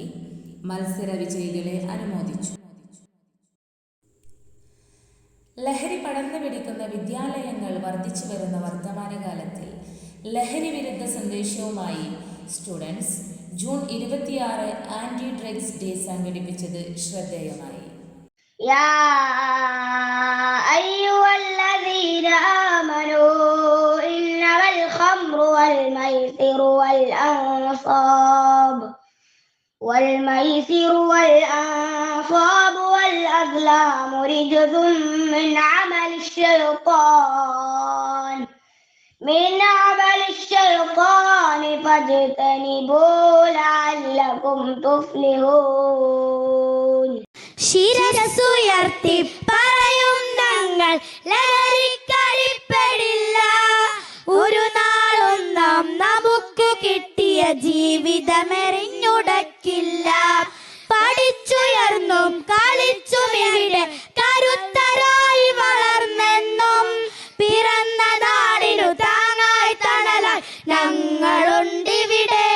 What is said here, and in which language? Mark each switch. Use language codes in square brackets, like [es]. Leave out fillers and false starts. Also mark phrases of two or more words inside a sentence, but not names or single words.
[ml] മത്സര വിജയികളെ അനുമോദിച്ചു. ലഹരി പടർന്നു പിടിക്കുന്ന വിദ്യാലയങ്ങൾ വർദ്ധിച്ചു വരുന്ന വർത്തമാനകാലത്തിൽ ലഹരി വിരുദ്ധ സന്ദേശവുമായി സ്റ്റുഡൻസ് ജൂൺ 26 [en] anti drugs day [ml] സംഘടിപ്പിച്ചത് ശ്രദ്ധേയമായി. [ar] يا أيها الذين آمنوا إنما الخمر والميسر والأنصاب والأزلام رجز من عمل الشيطان فاجتنبوه لعلكم تفلحون. [ml] ശിരസ്സുയർത്തി പറയും ഞങ്ങൾ ലഹരിക്കടിപ്പെടില്ല. ഒരു നാളും നാം നമുക്ക് കിട്ടിയ ജീവിതമെറിഞ്ഞുടക്കില്ല. പഠിച്ചുയർന്നും കളിച്ചും ഇവിടെ കരുത്തരായി വളർന്നെന്നും പിറന്ന നാടിനു താങ്ങായി തണലായി ഞങ്ങളുണ്ടിവിടെ.